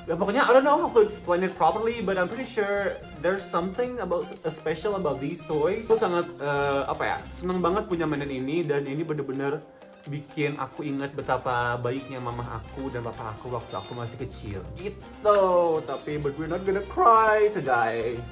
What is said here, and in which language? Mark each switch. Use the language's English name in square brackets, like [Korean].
[Indonesian] Ya pokoknya [English] I don't know how to explain it properly, but I'm pretty sure there's something special about these toys. [Indonesian] Aku sangat senang banget punya mainan ini, dan ini bener-bener bikin aku ingat betapa baiknya mama aku dan papa aku waktu aku masih kecil gitu. Tapi [English] but we're not gonna cry today.